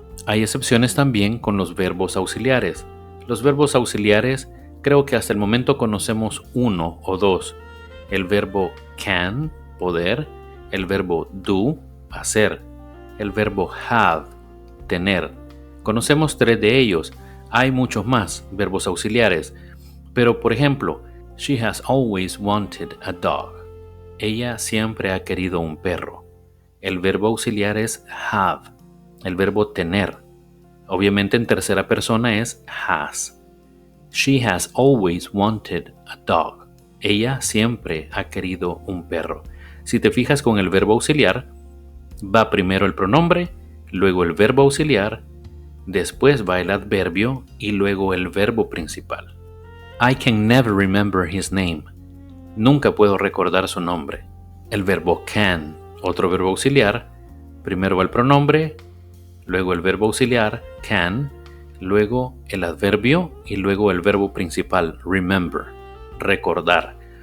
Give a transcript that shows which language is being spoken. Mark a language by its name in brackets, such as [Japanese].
[Spanish] Hay excepciones también con los verbos auxiliares. Los verbos auxiliares creo que hasta el momento conocemos uno o dos. El verbo can, poder. El verbo do, hacer. El verbo have, tener. Conocemos 3 de ellos. Hay muchos más verbos auxiliares. Pero por ejemplo, [English] She has always wanted a dog. [Spanish] Ella siempre ha querido un perro. El verbo auxiliar es have, el verbo tener. Obviamente en tercera persona es has. [English] She has always wanted a dog. [Spanish] Ella siempre ha querido un perro. Si te fijas con el verbo auxiliar, va primero el pronombre, luego el verbo auxiliar, después va el adverbio y luego el verbo principal. [English] I can never remember his name. [Spanish] Nunca puedo recordar su nombre. El verbo can, otro verbo auxiliar, primero va el pronombre, luego el verbo auxiliar, can, luego el adverbio y luego el verbo principal, remember, recordar.